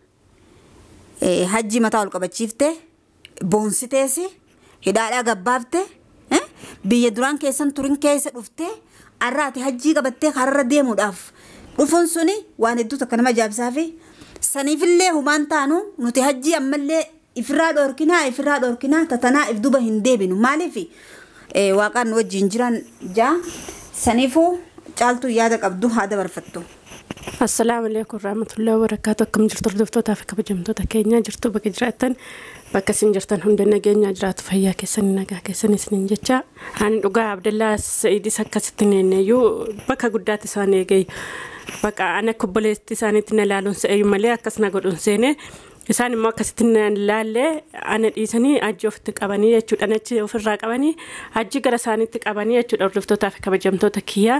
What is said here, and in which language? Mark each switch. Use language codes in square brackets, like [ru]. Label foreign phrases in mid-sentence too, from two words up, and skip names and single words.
[om] hajji mataa ol qabachiiftee boonsiteesi hidhaadhaa gabbaafte biyya duraan keessan turin keessa dhuftee arraati hajjii qabattee kararra deemuudhaaf dhufuun suni waan hedduutu akka nama ajaa'ibsaafi saniifillee humaan taanu nuti hajjii ammallee ifirraa dhoorkinaa tatanaa if duba hin deebinu maaliifi waaqaan nu wajjin jiran jaa saniifuu caaltuu yaada qabdu haa dabarfattu. [ar] السلام عليكم ورحمة الله وبركاته. [om] Akkam jirtu hordoftoota fi kabajamtoota keenya jirtu bakka jiraattan bakka isin jirtan hunda nageenya jiraatu fayyaa keessanii nagaa keessanii isiniin jecha ani dhugaa abdallaa sa'iidis akkasitti neenneeyyuu bakka guddaatti isaan eegee bakka ana kubboleetti isaaniitti na laaluun se'eeyyuu malee akkas na godhuun seene isaan immoo akkasitti na laallee ana dhiisanii ajji ofitti qabanii jechuudha achi ofirraa qabanii ajji gara isaaniitti qabanii jechuudha hordoftootaa fi kabajamtoota kiyyaa.